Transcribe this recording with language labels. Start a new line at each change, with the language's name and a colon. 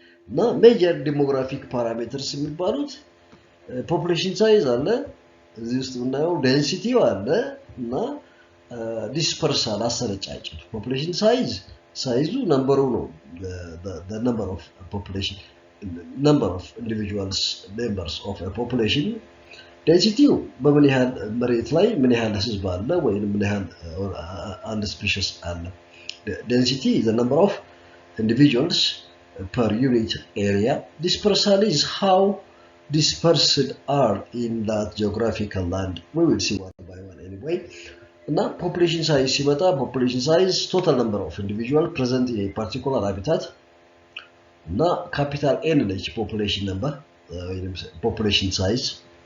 English: Now, major demographic parameters የሚባሉት population size አለ፣ እዚህ ውስጥ የምናየው density አለ እና dispersal አሰረጫጨት። population size number ነው, the number of population, number of individuals, members of a population.
Amharic: density በምን ያህል መሬት ላይ ምን ያህል ህዝብ አለ ወይንም ምን ያህል አንድ ስፔሺስ አለ።
English: density is the number of individuals per unit area. Dispersal is how dispersed are in that geographical land. We will see one by one anyway. Now, population size ሲመጣ population size total number of individual present in a particular habitat. Now, capital N ነች population number, population size.